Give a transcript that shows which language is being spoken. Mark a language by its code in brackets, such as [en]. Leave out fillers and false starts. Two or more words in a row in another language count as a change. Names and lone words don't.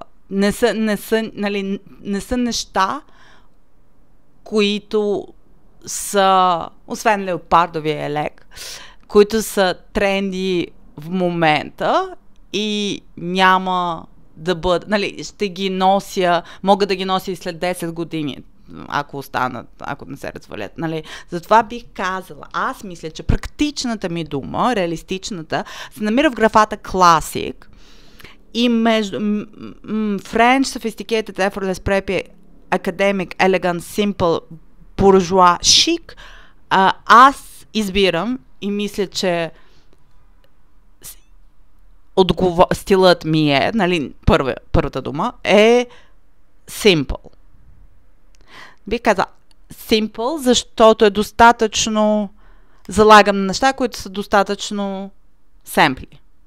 [bg] Не са неща, които са, освен леопардовия елек, които са тренди в момента и няма да бъдат, нали, ще ги нося, мога да ги нося и след 10 години, ако останат, ако не се развалят, нали. Затова бих казала, аз мисля, че практичната ми дума, реалистичната, се намира в графата Classic и между [en] French, Sophisticated, Effortless, Preppy, Academic, Elegant, Simple, Bourgeois, Chic, [bg] аз избирам и мисля, че стилът ми е, нали, първата дума е Simple. Бих казала simple, защото е достатъчно, залагам на неща, които са достатъчно семпли.